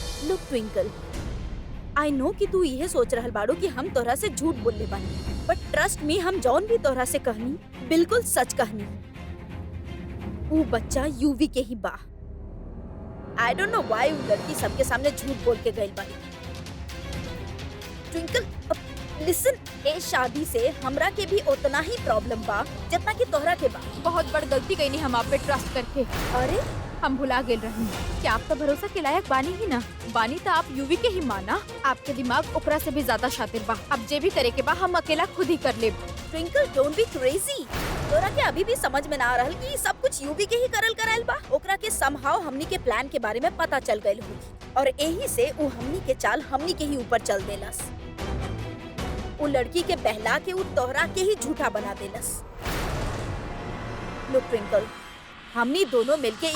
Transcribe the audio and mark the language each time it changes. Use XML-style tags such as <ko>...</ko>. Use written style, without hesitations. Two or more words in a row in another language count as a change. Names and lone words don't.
<bho>लुक ट्विंकल,</bho> <en>I know</en> <bho>कि तू यह सोच रहल बाड़ू कि हम तोहरा से झूठ बोलले बानी,</bho> <en>but trust me,</en> <bho>हम जौन भी तोहरा से कहनी बिल्कुल सच कहनी। वो बच्चा यूवी के ही बा।</bho> <en>I don't know why</en> <bho>वो लड़की सबके सामने झूठ बोल के गई बानी। ट्विंकल लिसन, ए शादी से हमरा के भी उतना ही प्रॉब्लम बा जितना कि तोहरा के बा। बहुत बड़ गलती कईनी हम आप पे ट्रस्ट करके। अरे हम भुला गेल रही कि आप तो भरोसा के लायक बानी ही ना। बानी तो आप यूवी के ही माना। आपके दिमाग ओकरा से भी ज्यादा शातिर बा। अब जे भी करे के बा हम अकेला खुद ही कर लेब।</bho> <en>ट्विंकल don't be crazy।</en> <bho>तोरा के अभी भी समझ में ना आ रहल कि सब कुछ यूवी के ही करल कराइल बा। ओकरा के समहाउ हमनी के प्लान के बारे में पता चल गइल होगी और यही से वो हमनी के चाल हमनी के ही ऊपर चल देलस। वो लड़की के बहला के वो तोहरा के ही झूठा बना देलस। लुक ट्विंकल, हमनी दोनों मिलके</bho>